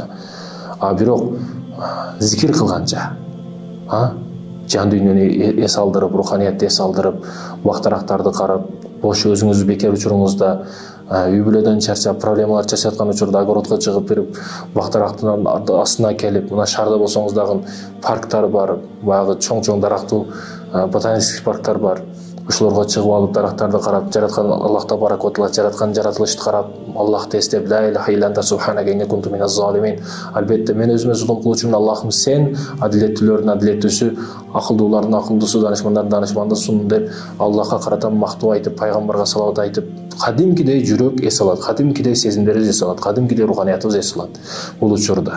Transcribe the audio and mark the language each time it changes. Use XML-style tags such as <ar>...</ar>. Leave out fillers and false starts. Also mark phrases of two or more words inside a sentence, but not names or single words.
<ky>Бирок зикир кылганча, жан дүйнөнү эс алдырып, руханиятты эс алдырып, бактарактарды карап, бош өзүңүздү бекер учуруңузда, үй бүлөдөн чарчап, проблемалар чачаткан учурда огородко чыгып берип, бактарактын астына келип, мына шаарда болсоңуз дагы парктар бар, баягы чоң дарактуу ботанический парктар бар. Ушуларга чыгып алып, дарактарды карап, жараткан Аллах Табарак ва Таала жараткан жаратылышты карап, Аллахты эстеп,</ky> <ar>لا إله إلا أنت سبحانك إني كنت من الظالمين.</ar> <ky>Албетте мен өзүмө зулум кылуучумун, Аллахым сен адилеттүүлөрдүн адилеттүүсү, акылдуулардын акылдуусу, данышмандардын данышмандысың деп Аллахка карата мактоо айтып, пайгамбарга салават айтып, кадимкидей жүрөк эс алат, кадимкидей сезимдерибиз эс алат, кадимкидей руханиятыбыз эс алат бул учурда.</ky>